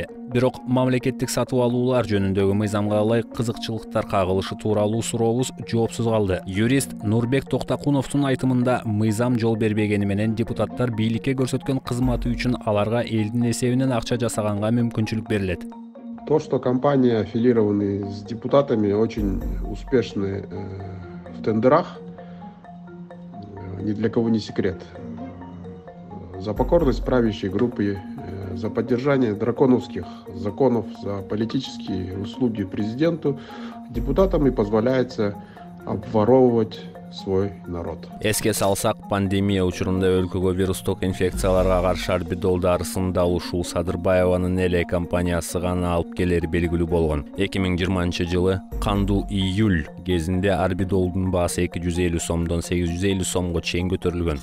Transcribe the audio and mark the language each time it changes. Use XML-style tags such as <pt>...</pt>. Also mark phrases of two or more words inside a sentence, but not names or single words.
<ky>Бирок мамлекеттик сатып алуулар жөнүндөгү мыйзамга ылайык кызыкчылыктар кагылышы тууралуу сурообуз жоопсуз калды. Юрист Нурбек Токтакуновдун айтымында мыйзам жол бербегени менен депутаттар бийликке көрсөткөн кызматы үчүн аларга элдин эсебинен акча жасаганга мүмкүнчүлүк берилет.</ky> <ru>То, что компании аффилированы с депутатами, очень успешны в тендерах, ни для кого не секрет. За покорность правящей группе, за поддержание драконовских законов, за политические услуги президенту, депутатам и позволяется обворовывать свой народ.</ru> <ky>Эске салсак, пандемия учурунда өлкөгө вирустук инфекцияларга каршы арбидол дарысын да ушул Садырбаеванын LI компаниясы гана алып келери белгилүү болгон. 2020 жылы кандуу июль кезинде арбидолдун баасы 250 сомдон 850 сомго чейин көтөрүлгөн.</ky>